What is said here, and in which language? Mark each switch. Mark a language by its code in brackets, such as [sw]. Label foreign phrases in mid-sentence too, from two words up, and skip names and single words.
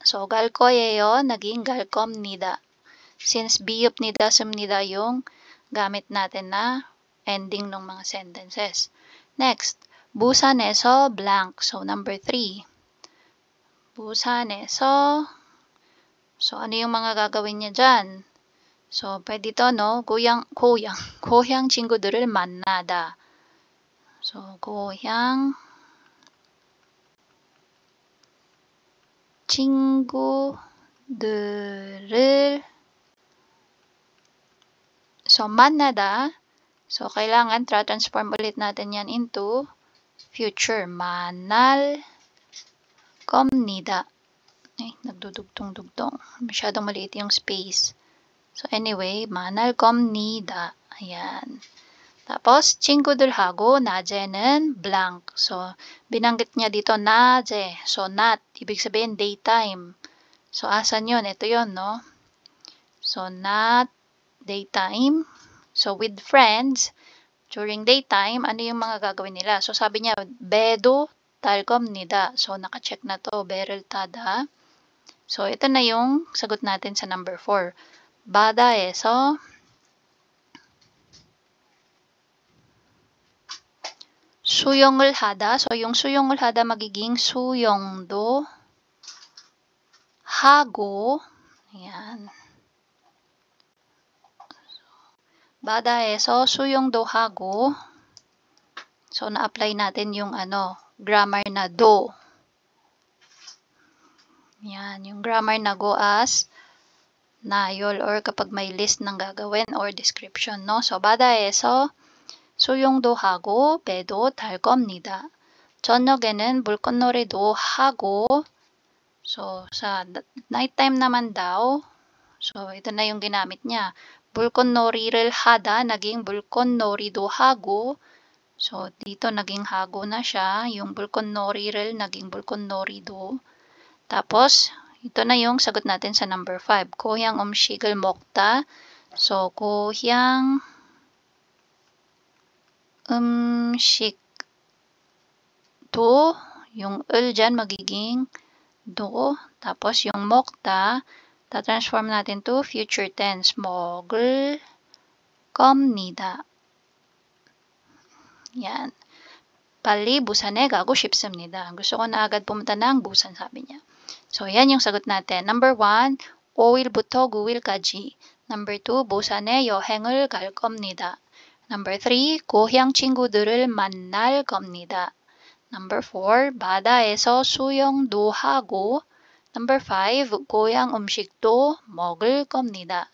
[tl] So, [ko] 갈 거예요, [tl] naging [ko] 갈 겁니다. [tl] Since [ko] 비읍니다, 씁니다 [tl] yung gamit natin na ending ng mga sentences. [en] Next, 부산에서 blank. So, number 3. [ko] 부산에서, [tl] so ano yung mga gagawin niya dyan? So, pwede ito, no? [ko] 고향 친구들을 만나다. So, 고향 친구들을, so, 만나다. [tl] So, kailangan transform ulit natin yan into future. [ko] 만날 겁니다. [tl] Ay, nagdudugtong-dugtong. Masyadong maliit yung space. [en] So, anyway, [ko] 만날 겁니다. [tl] Ayan. Tapos, [ko] 친구들하고 낮에는 blank. [tl] So, binanggit niya dito 낮에. So, not. Ibig sabihin, daytime. So, asan yun? Ito yun, no? [en] So, not daytime. So, with friends, during daytime, [tl] ano yung mga gagawin nila? So, sabi niya, [ko] 배도 탈 겁니다. [tl] So, naka-check na to. [ko] 배를 타다. [tl] So, ito na yung sagot natin sa number 4. [ko] 바다에서 수영을 하다. [tl] So, yung [ko] 수영을 하다 [tl] magiging [ko] 수영도 하고. Ayan. 바다에서 수영도 하고. [tl] So, na-apply natin yung grammar na do. Yan, yung grammar na go as 나열 or kapag may list ng gagawin or description, no? So, [ko] 바다에서 수영도 하고 배도 탈 겁니다. 저녁에는 물건놀이도 하고, [tl] so, sa nighttime naman daw, so, ito na yung ginamit niya. [ko] 물건놀이를 하다, naging 물건놀이도 하고, [tl] so, dito naging hago na siya. Yung 물건놀이를 naging 물건놀이도. Tapos, ito na yung sagot natin sa number 5. [ko] 고향 음식을 먹다. So, 고향 음식도, [tl] yung 을 dyan magiging do. Tapos, yung 먹다, ta-transform natin to future tense. [ko] 먹을 겁니다. Yan. 빨리 부산에 가고 싶습니다. [tl] Gusto ko na agad pumunta ng Busan, sabi niya. So, yan yung sagot natin. Number 1, [ko] 5일부터 9일까지. Number 2, 부산에 여행을 갈 겁니다. Number 3, 고향 친구들을 만날 겁니다. Number 4, 바다에서 수영도 하고. Number 5, 고향 음식도 먹을 겁니다.